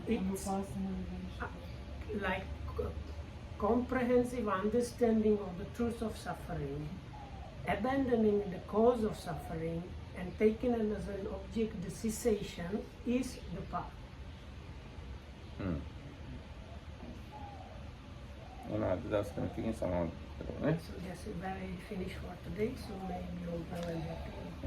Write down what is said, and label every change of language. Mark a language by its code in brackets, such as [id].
[en] Vipassana relation. like comprehensive understanding of the truth of suffering, abandoning the cause of suffering, and taking it as an object, the cessation is the path. [si] එහෙනම් අද දවස් තුනකින් සමාප්ත කරමු. [en] So that's where I finish for today. So maybe you'll go and have to.